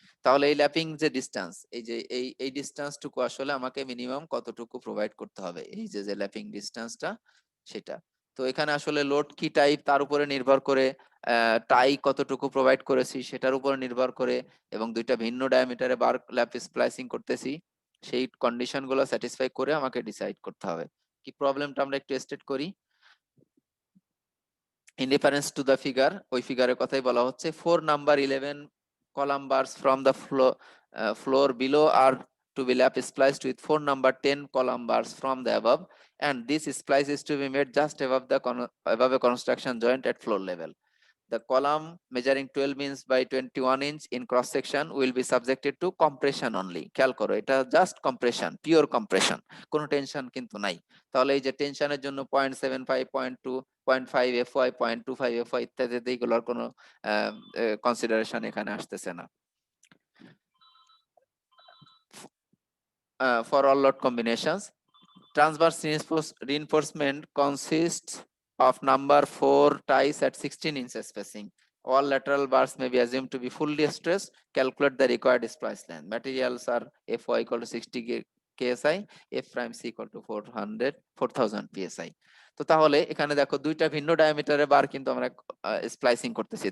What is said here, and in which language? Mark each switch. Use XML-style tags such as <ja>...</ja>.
<bn>তাহলে এই ল্যাপিং যে ডিসটেন্স, এই যে এই ডিসটেন্সটুকু আসলে আমাকে মিনিমাম কতটুকু প্রোভাইড করতে হবে, এই যে যে ল্যাপিং ডিসটেন্সটা সেটা। তো এখানে আসলে লোড কি টাইপ তার উপরে নির্ভর করে, টাই কতটুকু প্রোভাইড করেছি সেটার উপর নির্ভর করে, এবং দুইটা ভিন্ন ডায়ামিটারে বার ল্যাপ স্প্লাইসিং করতেছি, সেই কন্ডিশন গুলো স্যাটিসফাই করে আমাকে ডিসাইড করতে হবে। কি প্রবলেমটা আমরা একটু স্টেট করি।</bn> <en>in reference to the figure,</en> <bn>ওই ফিগারের কথাই বলা হচ্ছে,</bn> <en>4 number 11 column bars from the floor below are to be lap spliced with 4 number 10 column bars from the above, and this splice is to be made just above a construction joint at floor level. The column measuring 12 inch by 21 inch in cross section will be subjected to compression only.</en> <bn>খেয়াল করো, এটা just compression, pure compression, কোনো tension কিন্তু নাই। তাহলে এই যে টেনশনের জন্য 0.75, 0.2, 0.5 FY, 0.25 FY ইত্যাদি, এইগুলোর কোনো কনসিডারেশন এখানে আসতেছে না।</bn> <en>For all load combinations, transverse reinforcement consists of number 4 ties at 16 inches spacing. All lateral bars may be assumed to be fully stressed. Calculate the required splice length. Materials are Fy equal to 60 KSI, F prime C equal to 4000 PSI.</en> <bn>তো তাহলে এখানে দেখো দুইটা ভিন্ন ডায়ামিটারের বার কিন্তু আমরা splicing করতেছি।</bn>